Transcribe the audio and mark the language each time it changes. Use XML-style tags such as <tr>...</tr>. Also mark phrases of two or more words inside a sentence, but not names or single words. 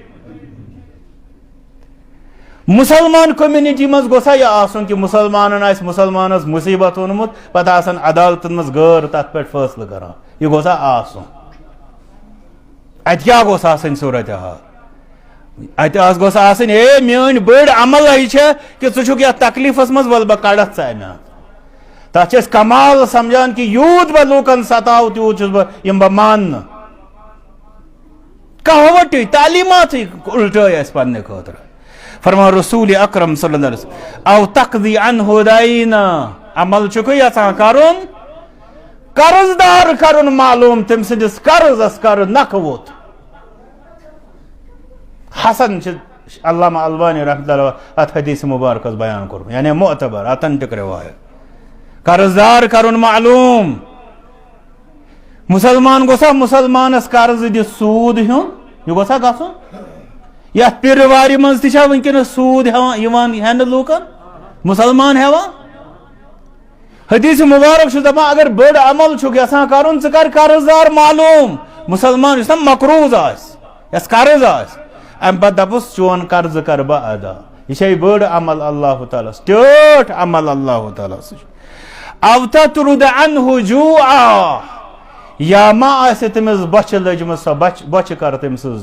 <ks>مسلمان کوٚمنِٹی منٛز گوٚژھا یہِ آسُن کہِ مُسلمانن آسہِ مُسلمانس مُصیبت اوٚنمُت پتہٕ آسن عدالتن منٛز غٲر تتھ پٮ۪ٹھ فٲصلہٕ کران یہِ گوٚژھا آسُن اتہِ کیٛاہ گوٚژھ آسٕنۍ صوٗرت حال اتہِ گوٚژھ آسٕنۍ ہے میٲنۍ بٔڑ عملے چھےٚ کہِ ژٕ چھُکھ یتھ تکلیٖفس منٛز ول بہٕ کڑتھ ژٕ امہِ تتھ چھِ أسۍ کمال سمجھان کہِ یوٗت بہٕ لوٗکن ستاو تیوٗت چھُس بہٕ یِم بہٕ ماننہٕ کہاوٹٕے تعلیٖماتٕے اُلٹٲے اَسہِ پننہِ خٲطرٕ فرمان رسول اکرم</ks> <ar>صلی اللہ علیہ وسلم او تقضی عنہ دینا</ar> <ks>عمل چھُکھ یژھان کرُن قرض دار کرُن معلوم تٔمۍ سٕنٛدِس قرضس کر نکھٕ ووٚتھ حسن چھِ علامہ البانی رحمۃ اللہ اتھ حدیث مبارکس بیان کوٚرمُت یعنی معتبر اتھنٹک روایت قرض دار کرُن معلوم مسلمان گوٚژھا مسلمانس قرض دِتھ سوٗد ہیوٚن یہِ گوٚژھا گژھُن یتھ پِرٕ وارِ منٛز تہِ چھا وٕنکیٚنس سوٗد یِوان ہٮ۪نہٕ لوٗکن مسلمان ہٮ۪وان حدیث مبارک چھُ دپان اگر بٔڑ عمل چھُکھ یژھان کرُن ژٕ کر قرض دار معلوم مسلمان یُس نا مقروض آسہِ یس قرض آسہِ امہِ پتہٕ دپُس چون قرضہٕ کر بہٕ ادا یہ چھے بٔڑ عمل اللہ تعالیٰ ٹٲٹھ عمل اللہ تعالیٰ</ks> <ar>او تطرد عنہ جوعا</ar> <ks>یا ما آسہِ تٔمِس بۄچھِ لٔجمٕژ سۄ بۄچھِ کر تٔمۍ سٕنٛز</ks>